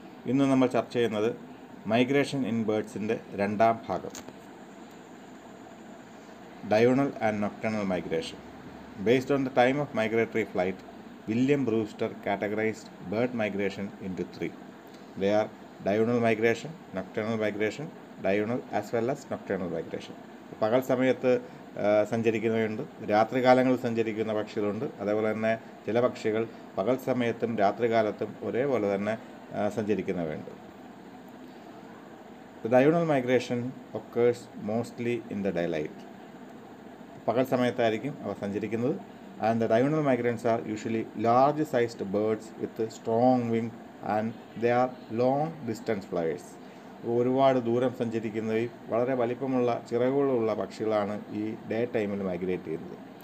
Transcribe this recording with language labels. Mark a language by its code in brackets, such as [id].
[ml] ഇന്ന് നമ്മൾ ചർച്ച ചെയ്യുന്നത് മൈഗ്രേഷൻ ഇൻ ബേർഡ്സിൻ്റെ രണ്ടാം ഭാഗം, [en] Diurnal and nocturnal migration. Based on the time of migratory flight, William Brewster categorized bird migration into three. They are diurnal migration, nocturnal migration, diurnal as well as nocturnal migration. [ml] പകൽ സമയത്ത് സഞ്ചരിക്കുന്നവയുണ്ട്, രാത്രികാലങ്ങളിൽ സഞ്ചരിക്കുന്ന പക്ഷികളുണ്ട്. അതേപോലെ തന്നെ ചില പക്ഷികൾ പകൽ സമയത്തും രാത്രികാലത്തും ഒരേപോലെ തന്നെ സഞ്ചരിക്കുന്നവയുണ്ട്. [en] The diurnal migration occurs mostly in the daylight. [ml] പകൽ സമയത്തായിരിക്കും അവ സഞ്ചരിക്കുന്നത്. [en] And the diurnal migrants are usually large sized birds with strong wing and they are long distance flyers. [ml] ഒരുപാട് ദൂരം സഞ്ചരിക്കുന്നവയും വളരെ വലിപ്പമുള്ള ചിറകുകളുള്ള പക്ഷികളാണ് ഈ ഡേ ടൈമിൽ മൈഗ്രേറ്റ് ചെയ്യുന്നത്.